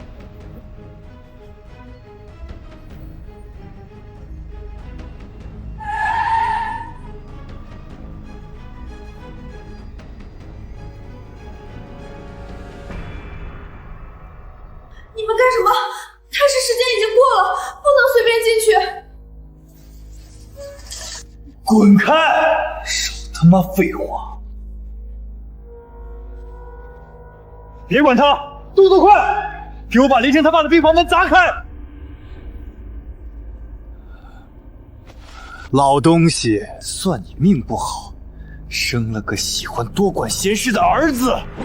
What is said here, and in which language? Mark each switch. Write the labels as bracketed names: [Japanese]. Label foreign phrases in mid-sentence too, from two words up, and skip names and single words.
[Chinese] 你们干什么？开始时间已经過了，不能隨便進去。滾開！少他媽廢話！別管他，動作快！給我把凌晨他爸的病房門砸開！老東西，算你命不好，生了個喜歡多管閒事的兒子。